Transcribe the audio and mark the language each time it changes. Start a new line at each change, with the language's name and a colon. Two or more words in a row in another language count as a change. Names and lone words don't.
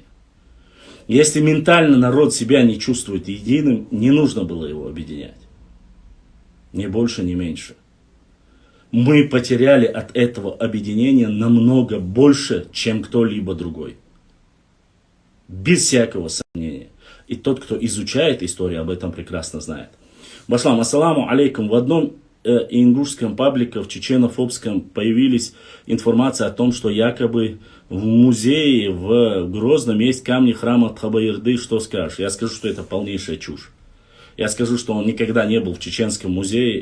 Russian: Если ментально народ себя не чувствует единым, не нужно было его объединять. Ни больше, ни меньше. Мы потеряли от этого объединения намного больше, чем кто-либо другой. Без всякого сомнения. И тот, кто изучает историю, об этом прекрасно знает. Башлам,
Arabic: السلام عليكم.
Russian: В одном ингушском паблике, в чеченофобском, появилась информация о том, что якобы в музее в Грозном есть камни храма Тхабаирды. Что скажешь? Я скажу, что это полнейшая чушь. Я скажу, что он никогда не был в чеченском музее.